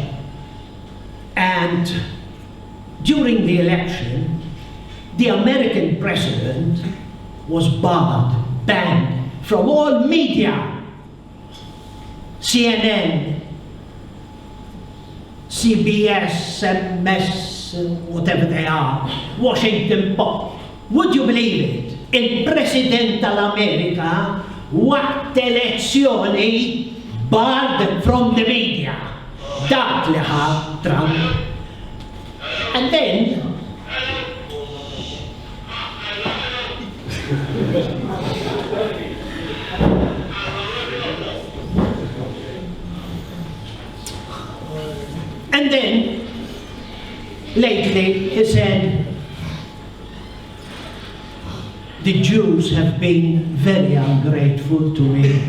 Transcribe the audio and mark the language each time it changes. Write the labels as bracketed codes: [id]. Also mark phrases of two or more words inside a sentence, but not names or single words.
[en] And during the election, the American president was banned from all media, CNN, CBS, MS, whatever they are, Washington Post. Would you believe it? [mt] Il-President tal-Amerika waqt elezzjoni [en] barred from the media. [mt] Dak li ħa Trump. [en] And then lately he said, the Jews have been very ungrateful to me.